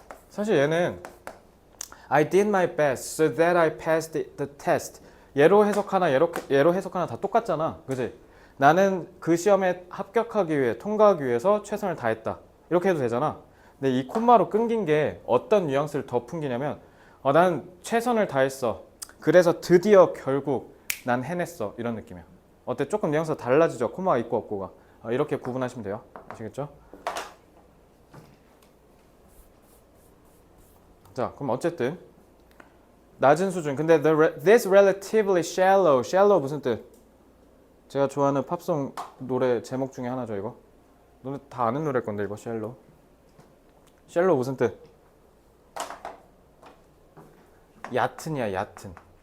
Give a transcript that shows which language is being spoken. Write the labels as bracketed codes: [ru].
[en] 사실 얘는 I did my best so that I passed the test. [ko] 얘로 해석하나 얘로 해석하나 다 똑같잖아. 그지? 나는 그 시험에 합격하기 위해 통과하기 위해서 최선을 다했다. 이렇게 해도 되잖아. 근데 이 콤마로 끊긴 게 어떤 뉘앙스를 더 풍기냐면 난 최선을 다했어. 그래서 드디어 결국 난 해냈어. 이런 느낌이야. 어때? 조금 뉘앙스가 달라지죠? 콤마가 있고 없고가. 이렇게 구분하시면 돼요. 아시겠죠? 자, 그럼 어쨌든 낮은 수준. [en] 근데 this relatively shallow. [ko] shallow 무슨 뜻? 제가 좋아하는 팝송 노래 제목 중에 하나죠, 이거. 너네 다 아는 노래일 건데 이거 shallow. shallow 무슨 뜻? 얕은이야, 얕은.